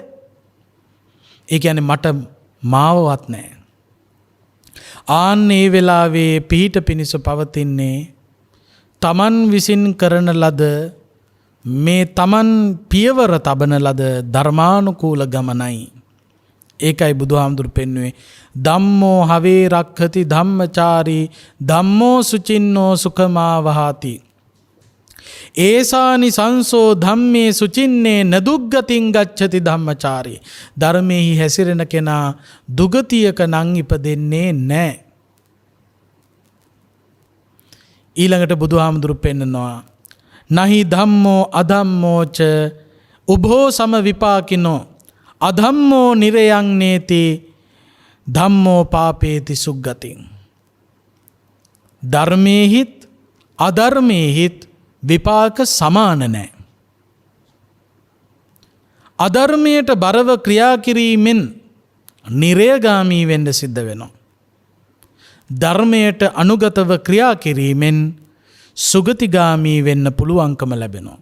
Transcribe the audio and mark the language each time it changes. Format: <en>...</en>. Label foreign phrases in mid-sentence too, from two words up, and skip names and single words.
<si>ඒ කියන්නේ මට මාවවත් නෑ. ආන් ඒ වෙලාවේ පිහිට පිණිස පවතින්නේ තමන් විසින් කරන ලද, මේ තමන් පියවර තබන ලද ධර්මානුකූල ගමනයි. ඒකයි බුදුහාමුදුරු පෙන්වුවේ</si> <pi>ධම්මෝ හවේ රක්ඛති ධම්මචාරී ධම්මෝ සුචින්නෝ සුඛමා වහති. ඒසානි සංසෝ ධම්මේ සුචින්නේ නදුග්ගතින් ගච්ඡති ධම්මචාරී.</pi> <si>ධර්මෙහි හැසිරෙන කෙනා දුගතියක නම් ඉපදෙන්නේ නැහැ. ඊළඟට බුදුහාමුදුරු පෙන්නනවා</si> <pi>නහි ධම්මෝ අධම්මෝච උභෝ සම විපාකිනෝ අධම්මෝ නිරයං නේති ධම්මෝ පාපේති සුග්ගතින්.</pi> <si>ධර්මයේහිත් අධර්මයේහිත් විපාක සමාන නැහැ. අධර්මයට බරව ක්‍රියා කිරීමෙන් නිරයගාමී වෙන්න සිද්ධ වෙනවා. ධර්මයට අනුගතව ක්‍රියා කිරීමෙන් සුගතිගාමී වෙන්න පුළුවන්කම ලැබෙනවා.</si>